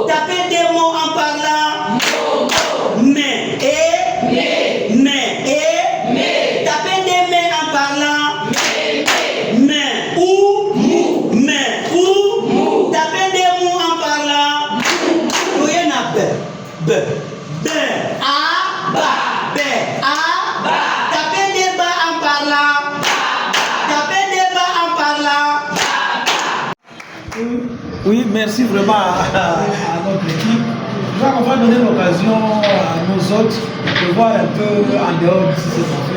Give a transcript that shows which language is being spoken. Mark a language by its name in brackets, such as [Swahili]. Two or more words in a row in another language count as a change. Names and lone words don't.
[French] Tapez des mots en parlant. Mais, et, mais. Tapez des mains en parlant. Mais, ou, mou. Mais, ou, mou. Tapez des mots en parlant. Vous y en a, b, a, ba, b, a, ba. Tapez des bas en parlant. Tapez des bas en parlant. Oui, merci vraiment à notre équipe. Je crois qu'on va donner l'occasion à nos autres de voir un peu en dehors de ce qu'on fait.